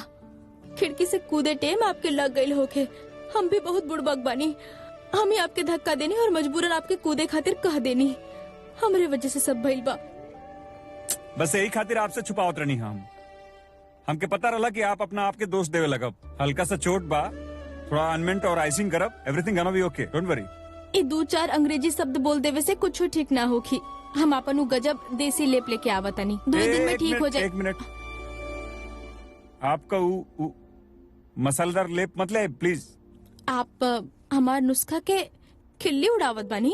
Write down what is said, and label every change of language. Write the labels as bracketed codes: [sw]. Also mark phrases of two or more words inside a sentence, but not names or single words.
[bho] खिड़की से कूदे टेम आपके लग गई होके, हम भी बहुत बुड़बक बानी, हम ही आपके धक्का देनी और मजबूरन आपके कूदे खातिर कह देनी, हमरे वजह से सब भइल बा। बस यही खातिर आपसे छुपावत रहनी हम। हमके पता रहा कि आप अपना आपके दोस्त देवे लगब, हल्का सा चोट बा, थोड़ा अनमेंट और आइसिंग करब, [en] Everything gonna be OK, don't worry. [bho] ये 2-4 अंग्रेजी शब्द बोल देवे से कुछ ठीक ना होखी। हम अपन उ गजब देसी लेप लेके आवतनी, 2 दिन में ठीक हो जाए। एक मिनट, आपका उ मसालेदार लेप मत ले प्लीज। आप हमार नुस्खा के खिल्ली उड़ावत बानी।